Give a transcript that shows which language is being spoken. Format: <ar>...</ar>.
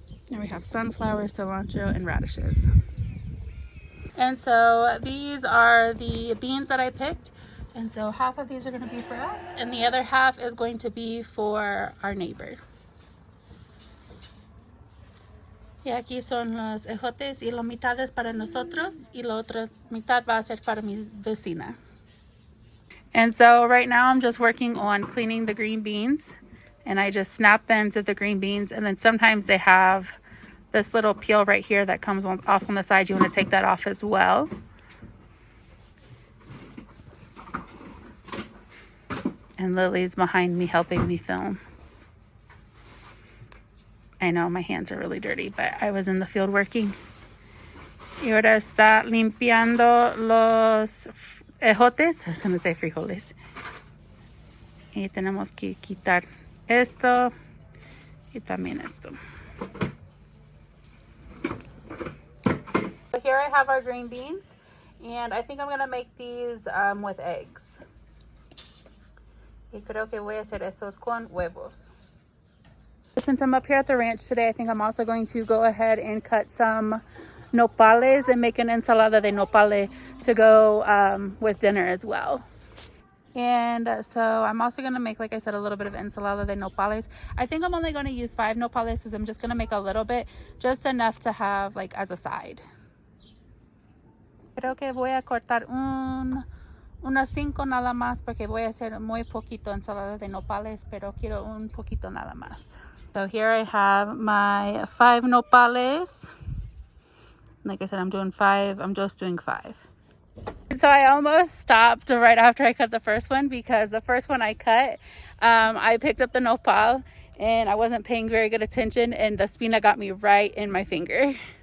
<en>And we have sunflower, cilantro, and radishes. And so these are the beans that I picked. And so half of these are going to be for us, and the other half is going to be for our neighbor.</en> <es>Y aquí son los ejotes, y la mitad es para nosotros, y la otra mitad va a ser para mi vecina.</es> <en>And so right now I'm just working on cleaning the green beans, and I just snap the ends of the green beans, and then sometimes they have this little peel right here that comes off on the side. You want to take that off as well. And Lily's behind me helping me film. I know my hands are really dirty, but I was in the field working.</en> <es>Y ahora está limpiando los ejotes.</es> <en>I was going to say frijoles.</en> <es>Y tenemos que quitar esto y también esto.</es> <en>So here I have our green beans, and I think I'm going to make these with eggs.</en> <es>Y creo que voy a hacer estos con huevos.</es> <en>Since I'm up here at the ranch today, I think I'm also going to go ahead and cut some nopales and make an ensalada de nopale to go with dinner as well. And so I'm also going to make, like I said, a little bit of ensalada de nopales. I think I'm only going to use 5 nopales because I'm just going to make a little bit, just enough to have like as a side.</en> <es>Creo que voy a cortar unas 5 nada más porque voy a hacer muy poquito ensalada de nopales, pero quiero un poquito nada más.</es> <en>So here I have my 5 nopales. Like I said, I'm just doing 5. So I almost stopped right after I cut the first one, because the first one I cut, I picked up the nopal and I wasn't paying very good attention, and the spina got me right in my finger.</en>